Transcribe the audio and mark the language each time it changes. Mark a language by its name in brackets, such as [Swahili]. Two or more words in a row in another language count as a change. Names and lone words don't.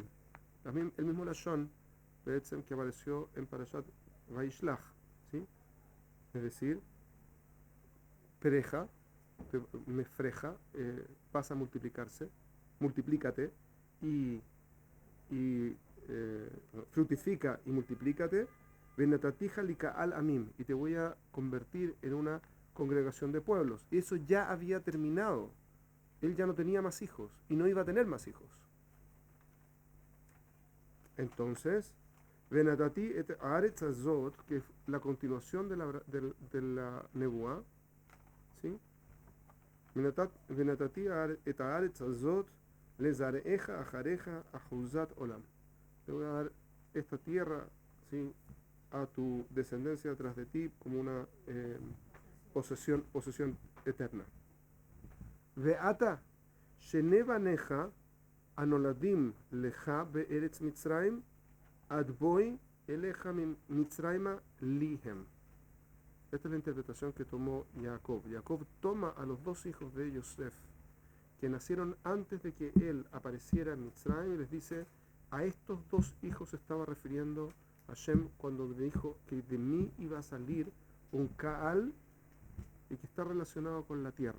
[Spanish] También el mismo lashon que apareció en Parashat Vaishlach, ¿sí? Es decir, [Hebrew] פרה, מפרה, [Spanish] pasa a multiplicarse, multiplícate y fructifica y multiplícate, [Hebrew] ונתתיך לקהל עמים, [Spanish] y te voy a convertir en una congregación de pueblos. Eso ya había terminado. Él ya no tenía más hijos y no iba a tener más hijos. Entonces, [Hebrew] ונתתי את הארץ הזאת, [Spanish] que es la continuación de la nebuá, ¿sí? [Hebrew] ונתתי את הארץ הזאת, לזרעך, אחריך, אחזת עולם. [Spanish] Te voy a dar esta tierra, ¿sí?, a tu descendencia tras de ti como una posesión eterna. [Hebrew] ועתה שני בניך הנולדים לך בארץ מצרים עד באי אליך מצרימה לי הם. [Spanish] Esta es la interpretación que tomó Jacob. Jacob toma a los dos hijos de Yosef, que nacieron antes de que él apareciera en Mitzrayim, y les dice: a estos dos hijos se estaba refiriendo Hashem cuando me dijo que de mí iba a salir un Kaal, y que está relacionado con la tierra.